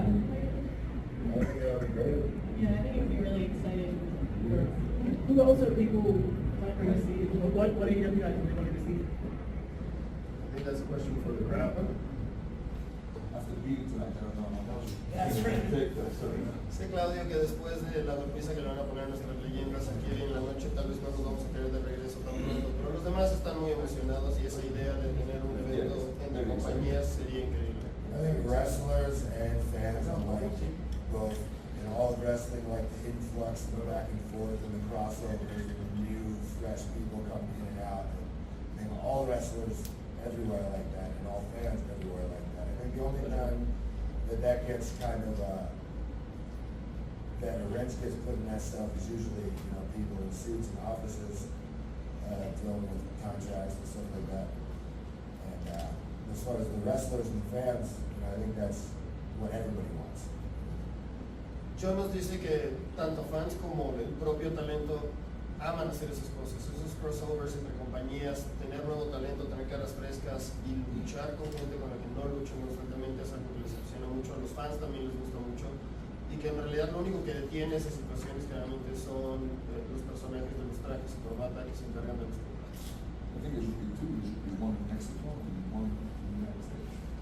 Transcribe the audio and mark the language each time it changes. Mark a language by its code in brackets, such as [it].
[en] I think that would be great. Yeah, I think it would be really exciting. Who else are people planning to see? What AEW guys are they wanting to see? I think that's a question for the crowd. After beating tonight, I don't know. That's right. [es] Sé, Claudio, que después de la golpiza que le van a poner a nuestras leyendas aquí en la noche, tal vez no nos vamos a tener de regreso tan pronto, pero los demás están muy emocionados y esa idea de tener un evento entre compañías sería increíble. [en] I think wrestlers and fans alike, both in all of wrestling, like the influx and the back and forth and the crossovers and the new, fresh people coming in and out. I think all wrestlers everywhere like that and all fans everywhere like that. I think the only time that gets kind of, that a wrench gets put in that stuff is usually, people in suits and offices dealing with contracts and stuff like that. And as far as the wrestlers and fans, I think that's what everybody wants. [es] John nos dice que tanto fans como el propio talento aman hacer esas cosas, esos crossovers entre compañías, tener nuevo talento, tener caras frescas y luchar con gente con la que no luchan constantemente es algo que les apasiona mucho, a los fans también les gusta mucho y que en realidad lo único que detiene esas situaciones generalmente son los personajes de los trajes y corbata que se encargan de los combates. [en] I think it should be two. It should be one in Mexico and one in the United States.